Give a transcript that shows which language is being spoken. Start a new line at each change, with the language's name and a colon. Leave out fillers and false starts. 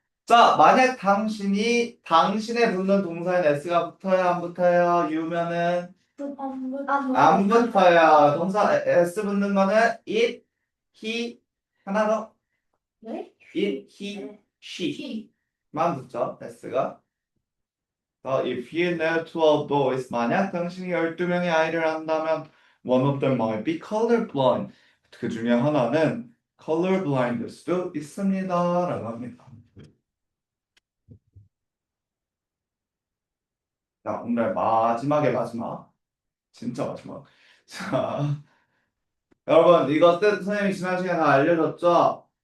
Korean: 자, 만약 당신의 붙는 동사에 s가 붙어요, 안 붙어요? 유면은 안 붙어요. 동사 s 붙는 거는 it, he, 하나 더. 네? it, he, she만 붙죠, s가.
English: if you know 12 boys,
Korean: 만약 당신이 12명의 아이를 한다면
English: one of them might be colorblind.
Korean: 그 중에 하나는 colorblind일 수도 있습니다. 라고 합니다. 자, 오늘 마지막에 마지막. 진짜 마지막. 자, 여러분, 이거 뜻 선생님이 지난 시간에 다 알려줬죠?